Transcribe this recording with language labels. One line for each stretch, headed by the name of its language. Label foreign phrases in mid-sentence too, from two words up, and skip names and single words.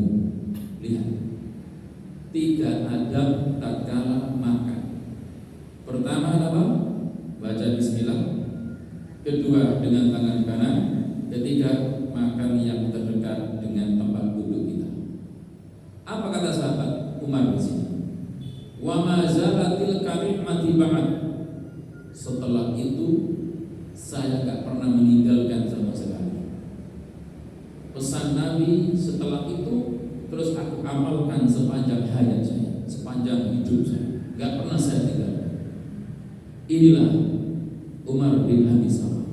Indonesian: Lihat, 3 adab tatkala makan. Pertama apa? Baca bismillah. Kedua, dengan tangan kanan. Ketiga, makan yang terdekat dengan tempat duduk kita. Apa kata sahabat Umar di sini?
Arabic: Wa ma zalatil karimati ba'd.
Indonesian: Setelah itu saya enggak pernah meninggalkan sama sekali pesan Nabi. Setelah itu terus aku amalkan sepanjang hayat saya, sepanjang hidup saya, enggak pernah saya tinggalkan. Inilah Umar bin Abi Salamah.